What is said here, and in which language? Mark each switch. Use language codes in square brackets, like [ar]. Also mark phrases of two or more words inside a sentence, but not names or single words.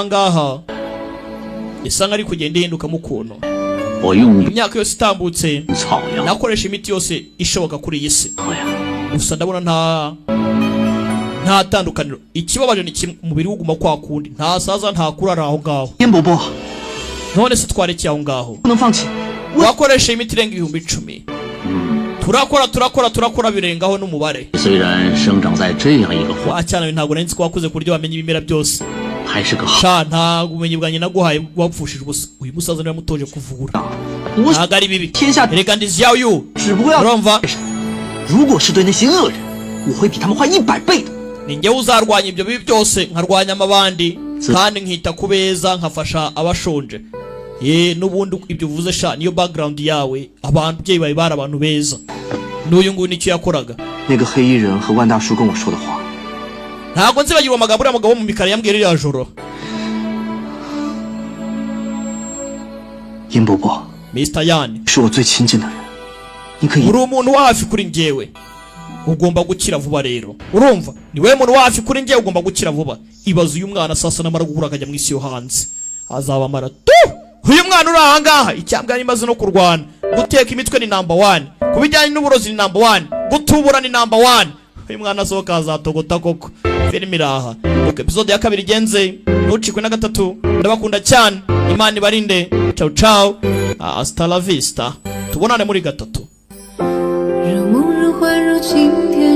[rw] ahangaha isa nk'ari kugenda ihindukamo ukuntu imyaka yose itambutse nakoresha imiti yose ishoboka kuri iyi si gusa ndabona nta tandukaniro ikibabaje ni kimwe umubiri wuguma kwa kundi nta saza nta kurara aho ngaho none se twarekeye aho ngaho wakoresha imiti irenga 10,000 turakora birengaho n'umubare wacyana ntabwo nari nzi ko wakuze kuryo wamenye ibimera byose sha nta bumenyi bwanjye naguhaye wapfushije ubusa uyu musaza niwe mutoje kuvura ntabwo ari bibi reka ndiziyaho yu urumva [zh] 如果是对那些恶人，我会比他们坏100倍的。 [rw] ni njyewe uzarwanya ibyo bibi byose nkarwanya amabandi kandi nkita ku beza nkafasha abashonje n'ubundi ibyo uvuze sha niyo background yawe ababyeyi bawe bari abantu beza n'uyu nguyu nicyo yakoraga [zh] 那个黑衣人和万大叔跟我说的话， [rw] ntabwo nzibagirwa amagambo uriya mugabo wo mu mikara yambwiye ririya joro [zh] 殷伯伯 [rw] Mr. Yan [zh] 是我最亲近的人，你可以 [rw] uri umuntu wa hafi kuri njyewe ugomba gukira vuba rero urumva ni wewe muntu wa hafi kuri njyewe ugomba gukira vuba ibaza uyu mwana sasa namara guhura akajya mu isi yo hanze azaba mara uyu mwana uri ahangaha icyambwa nimaze no kurwana guteka imitwe ni number 1 kubijyanye n'uburozi ni number 1 gutubura ni number 1 uyu mwana asohoka azatogota koko filime iraha uko episode ya 2 igenze ntucikwe na 3 ndabakunda cyane imana ibarinde [it] ciao ciao [es] hasta la vista [rw] tubonane muri 3 [zh] 如梦如幻如情